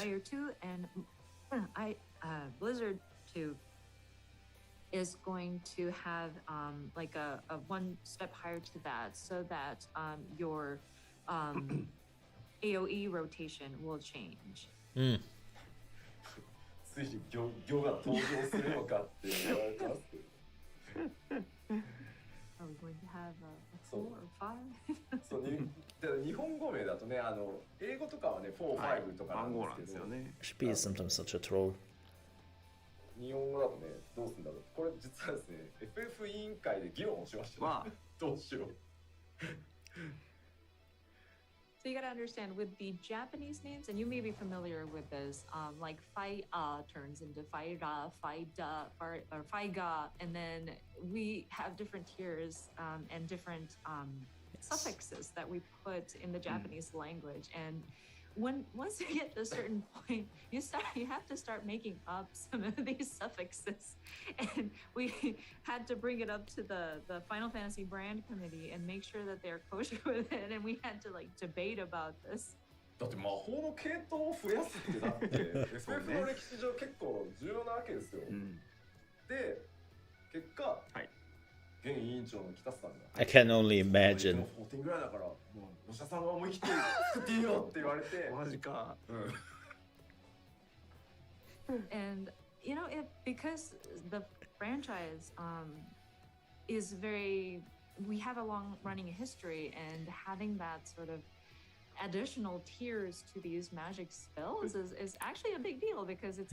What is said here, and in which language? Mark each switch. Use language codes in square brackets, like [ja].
[en] Fire 2 and Blizzard 2 is going to have like a one step higher to that, so that your AoE rotation will change. [ja] ついに魚が登場するのかって言われてますけど。 [en] Are we going to have a 4 or 5? [ja] そう日本語名だとね、英語とかはね、4、5とかなんですけど、 [en] Should be sometimes such a troll. [ja] 日本語だとね、どうするんだろう。これ実はですね、FF 委員会で議論をしました、ね。どうしよう。 [en] So you gotta understand with the Japanese names, and you may be familiar with this, like Fai turns into Faira, Faida, or Faiga, and then we have different tiers and different suffixes that we put in the Japanese language. And once you get to a certain point, you have to start making up some of these suffixes, and we had to bring it up to the Final Fantasy brand committee and make sure that they're kosher with it, and we had to like debate about this. [ja] だって魔法の系統を増やすってだって FF の歴史上結構重要なわけですよ。で、結果、現委員長の北さんが [en] I can only imagine. [ja] 14点ぐらいだから、もうお医者さんは思い切って作っていいよって言われて、マジか。 [en] And you know, because the franchise is very, we have a long running history, and having that sort of additional tiers to these magic spells is actually a big deal because it's